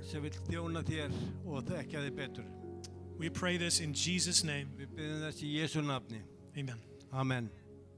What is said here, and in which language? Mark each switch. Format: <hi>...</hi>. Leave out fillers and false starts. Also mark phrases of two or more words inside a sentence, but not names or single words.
<is>sem vill þjóna þér og þekkja þig betur.</is> <en>We pray this in Jesus' name.</en> <is>Við biðjum þess í Jesú nafni. Amen. Amen.</is>